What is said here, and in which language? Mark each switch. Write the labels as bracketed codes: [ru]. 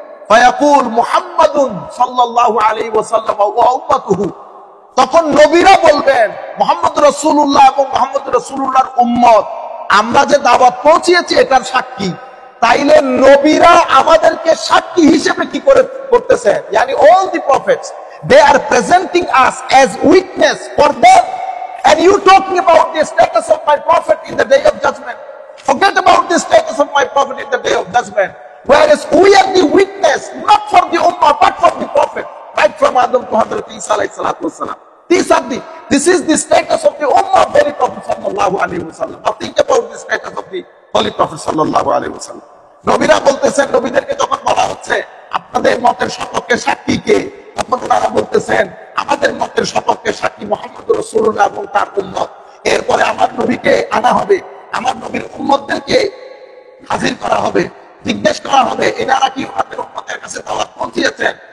[bn] ফায়াকুল মুহাম্মাদুন সাল্লাল্লাহু আলাইহি ওয়াসাল্লাম ওয়া উম্মাতুহু, তখন নবীরা বলবেন মুহাম্মদ রাসূলুল্লাহ এবং মুহাম্মদ রাসূলুল্লাহর উম্মত আমরা যে দাওয়াত পৌঁছিয়েছি এটার সাক্ষী। তাইলে নবীরা আমাদেরকে সাক্ষী হিসেবে কি করতেছেন? [en] yani all the prophets, they are presenting us as witness for them. And you talking about the status of my prophet in the day of judgment. Forget about the status of my prophet in the day of judgment. Whereas we are the witness, not for the ummah, but for the prophet. Right from Adam to Hazrat Isa alayhi salatu wasalam. This is the status of the ummah of Holy Prophet sallallahu alayhi wasallam. Now think about the status of the Holy Prophet sallallahu alayhi wasallam. [bn] নবীরা বলতেছেন, নবীদেরকে যখন বলা হচ্ছে আপনাদের মতের সপক্ষে সাক্ষী কে, তখন তারা বলতেছেন আমাদের মতের সপক্ষে সাক্ষী মুহাম্মদ রাসূলুল্লাহ এবং তার উম্মত। এরপরে আমার নবীকে আনা হবে, আমার নবীর উম্মতদেরকে হাজির করা হবে, জিজ্ঞেস করা হবে এনারা কি আমাদের উম্মতের কাছে দাওয়াত পৌঁছিয়েছেন?